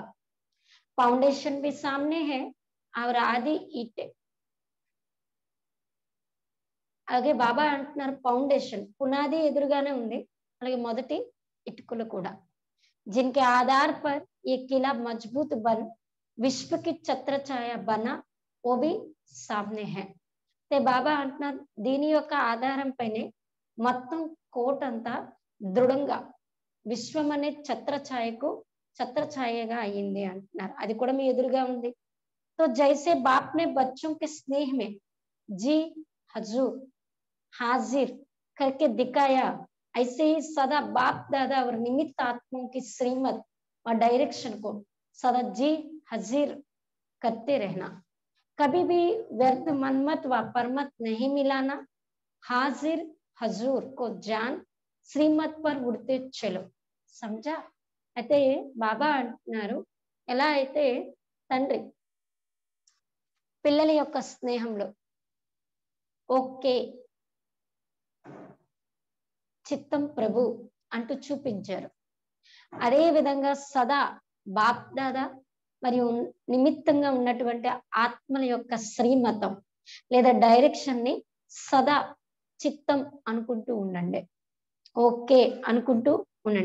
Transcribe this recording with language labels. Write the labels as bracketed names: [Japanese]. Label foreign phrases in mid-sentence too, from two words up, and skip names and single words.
[Hindi] फाउंडेशन भी सामने है और आदि ईटे। [Telugu] అలాగే బాబా అంటున్నారు, ఫౌండేషన్ పునాది ఎదురుగానే ఉంది, అలాగే మొదటి ఇటుకలు కూడా। [Hindi] जिनके आधार पर ये किला मजबूत बन विश्व की छत्र छाया बना, वो भी सामने है। [Telugu] ते బాబా అంటున్నారు, దీని యొక్క ఆధారం పైనే మొత్తం కోట అంతా దృఢంగా విశ్వం అనే ఛత్రఛాయగా అయ్యింది అంటున్నారు, అది కూడా మీ ఎదురుగా ఉంది। [Hindi] तो जैसे बाप ने बच्चों के स्नेह में जी हजूर हाजिर करके दिखाया, ऐसे ही सदा बाप दादा और निमित्त आत्माओं की श्रीमत और डायरेक्शन को सदा जी हाजिर करते रहना। कभी भी व्यर्थ मनमत व परमत नहीं मिलाना। हाजिर हजूर को जान श्रीमत पर उड़ते चलो. समझा? [Telugu] అయితే బాబా అంటున్నారు, ఎలా అయితే తండ్రి పిల్లల యొక్క స్నేహంలో ఓకే చిత్తం ప్రభు అంటూ చూపించారు, అదే విధంగా సదా బాప్ దాదా మరియు నిమిత్తంగా ఉన్నటువంటి ఆత్మల యొక్క శ్రీమతం లేదా డైరెక్షన్ ని సదా చిత్తం అనుకుంటూ ఉండండి, ఓకే అనుకుంటూ ఉండండి.